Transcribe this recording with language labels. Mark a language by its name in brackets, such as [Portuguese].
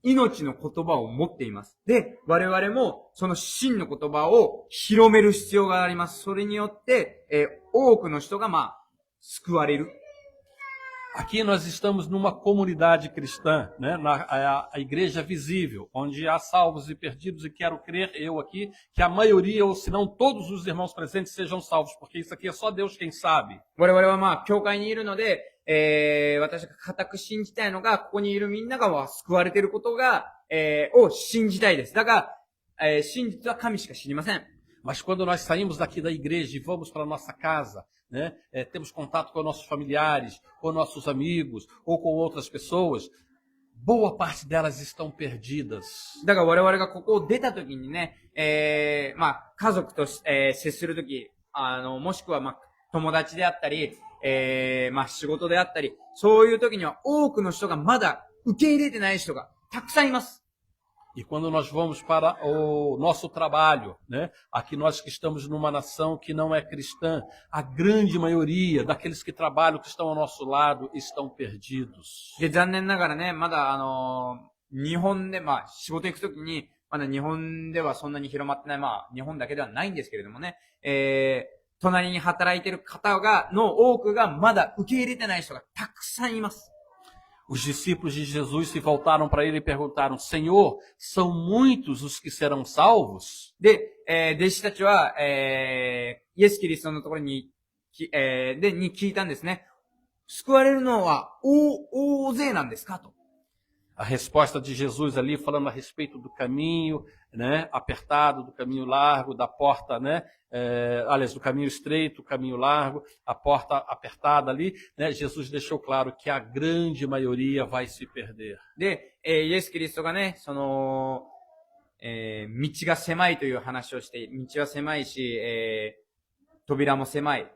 [Japanese] 命の言葉を持っています。で、我々もその真の言葉を広める必要があります。それによって、多くの人が救われる。 [Portuguese] Aqui nós estamos numa comunidade cristã, né? A igreja visível, onde há salvos e perdidos, e quero crer, eu aqui, que a maioria, ou se não todos os irmãos presentes sejam salvos, porque isso aqui é só Deus quem sabe. [Japanese] 我々は教会にいるので、私が固く信じたいのが、ここにいるみんなが救われていることが、を信じたいです。だから、真実は神しか知りません。 [Portuguese] Mas quando nós saímos daqui da igreja e vamos para a nossa casa, né, temos contato com nossos familiares, com nossos amigos ou com outras pessoas, boa parte delas estão perdidas. [Japanese] だから我々がここを出た時にね、家族と、接する時、もしくは友達であったり、仕事であったり、そういう時には多くの人がまだ受け入れてない人がたくさんいます。 [Portuguese] E quando nós vamos para o nosso trabalho, né? Aqui nós que estamos numa nação que não é cristã, a grande maioria daqueles que trabalham, que estão ao nosso lado, estão perdidos. [Japanese] で、残念ながらね、まだ日本で、仕事行くときに、まだ日本ではそんなに広まってない、日本だけではないんですけれどもね、隣に働いている方の多くがまだ受け入れてない人がたくさんいます。 [Portuguese] Os discípulos de Jesus se voltaram para ele e perguntaram, Senhor, são muitos os que serão salvos? [Japanese] で、弟子たちは、イエス・キリストのところに、聞いたんですね。救われるのは大勢なんですかと。 [Portuguese] A resposta de Jesus ali falando a respeito do caminho, né, apertado, do caminho largo, da porta, né, aliás, do caminho estreito, caminho largo, a porta apertada ali, né, Jesus deixou claro que a grande maioria vai se perder. [Japanese] で、イエス・キリストがね、道が狭いという話をして、道は狭いし、扉も狭い。